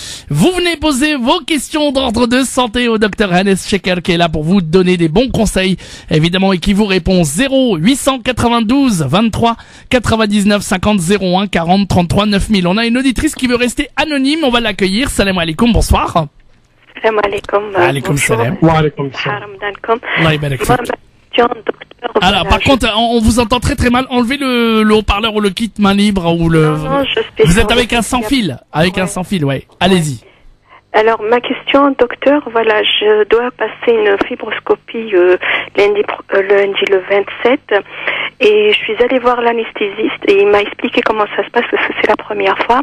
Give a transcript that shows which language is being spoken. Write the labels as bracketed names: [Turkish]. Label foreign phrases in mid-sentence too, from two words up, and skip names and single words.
[French] Vous venez poser vos questions d'ordre de santé au docteur Hannes Sheker qui est là pour vous donner des bons conseils évidemment et qui vous répond 0892 23 99 50 01 40 33 9000. On a une auditrice qui veut rester anonyme, on va l'accueillir. [Arabic] السلام عليكم, bonsoir. السلام عليكم. عليكم السلام. وعليكم السلام. الله يبارك فيك. [French] Alors, par contre, on vous entend très très mal. Enlevez le haut-parleur ou le kit main libre ou le. Non, vous êtes avec un sans fil. Avec un sans fil, ouais. Allez-y. Alors, ma question, docteur, voilà, je dois passer une fibroscopie lundi le 27 et je suis allée voir l'anesthésiste et il m'a expliqué comment ça se passe parce que c'est la première fois.